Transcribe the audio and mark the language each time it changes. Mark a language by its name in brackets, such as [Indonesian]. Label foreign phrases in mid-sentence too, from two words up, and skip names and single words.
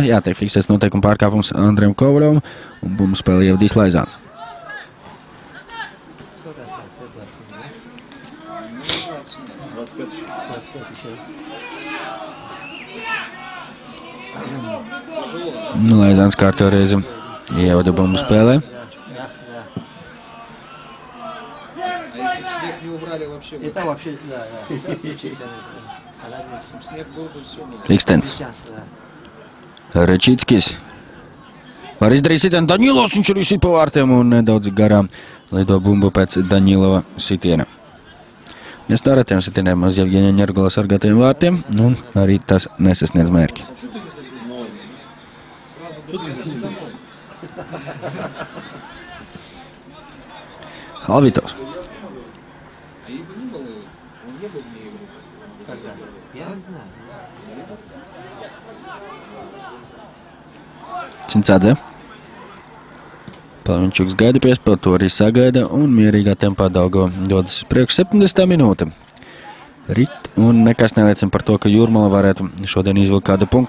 [Latvian] Jā, tiek fiksēts noteikuma pārkāpums Andrejam Kovaļovam un bumbu spēlē ievadīs Laizāns. Laizāns kārtējo reizi ievada bumbu spēlē. [Russian] А если бы снег не убрали вообще? И там вообще, да. Если бы снег был, то все. [Latvian] Ikstens. [Russian] Сейчас, да. [Latvian] Rečitskis. Var izdarīt sitienu. Daņilovs, viņš arī sit pa vārtiem un nedaudz garām lido bumbu pēc Daņilova sitiena. Mēs no retiem sitieniem uz Jevgeņa Ņergala sargātajiem vārtiem, un arī tas nesasniedz mērķi. Halvitovs. [Russian] Я не знаю. [Latvian] Cincādze. Palavinčuks gaida piespēli, to arī sagaida un mierīgā tempā Daugava dodas uz priekšu 70. minūte. Rit un nekas neliecina par to, ka Jūrmala varētu šodien izvilkt kādu punktu.